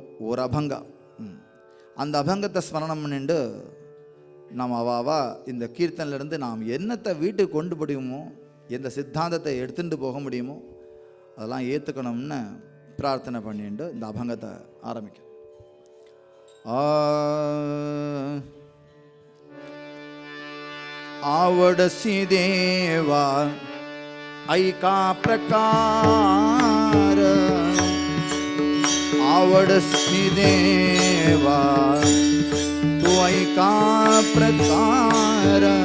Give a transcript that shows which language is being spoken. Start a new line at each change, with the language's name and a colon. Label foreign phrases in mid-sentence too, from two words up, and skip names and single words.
Tamil: ஒரு அபங்கம், அந்த அபங்கத்தை ஸ்மரணம் பண்ணிட்டு நாம் அவாவா இந்த கீர்த்தனிலிருந்து நாம் என்னத்தை வீட்டுக்கு கொண்டு முடியுமோ, எந்த சித்தாந்தத்தை எடுத்துகிட்டு போக முடியுமோ அதெல்லாம் ஏற்றுக்கணும்னு பிரார்த்தனை பண்ணிட்டு இந்த அபங்கத்தை ஆரம்பிக்கும்.
Marathi: आवडसी देवा ऐका प्रकार, आवडसी देवा तू ऐका प्रकार,